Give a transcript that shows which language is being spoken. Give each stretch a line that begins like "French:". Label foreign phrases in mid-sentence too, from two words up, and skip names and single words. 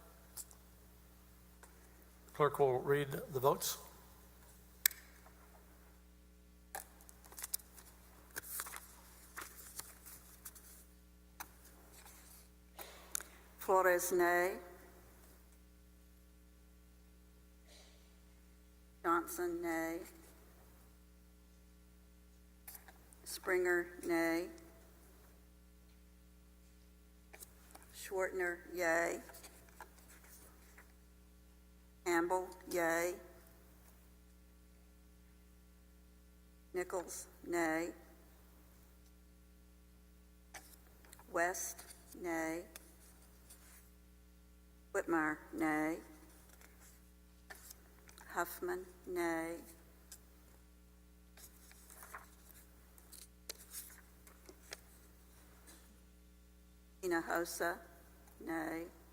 English: Clerk will read the votes. Flores, nay. Johnson, nay. Springer, nay. Swertner, yea. Campbell, yea. Nichols, nay. West, nay. Whitmire, nay. Huffman, nay. Hinojosa, nay.